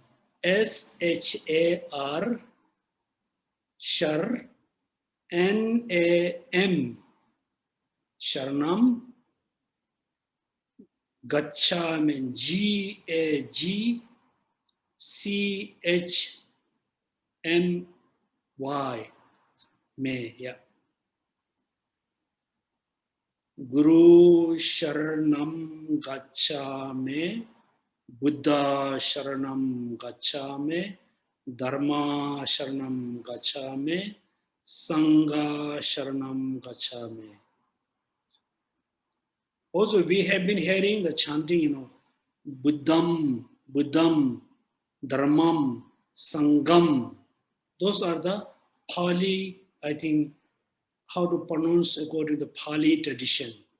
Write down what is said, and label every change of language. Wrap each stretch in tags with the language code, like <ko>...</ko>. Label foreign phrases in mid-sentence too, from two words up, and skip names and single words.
<en>S-H-A-R, Shar,</en> <pi>N-A-M, Sharanam, Gacchami,</pi> <en>G-A-G-C-H-M-Y, May, yeah.</en> <pi>Guru Sharanam Gacchami, Buddha Sharanam Gacchami, Dharma Sharanam Gacchami, Sangha Sharanam Gacchami.</pi> <en>Also, we have been hearing the chanting,</en> <pi>Buddham, Buddham, Dharmam, Sangam.</pi> <en>Those are the Pali, I think, how to pronounce according to the Pali tradition.</en>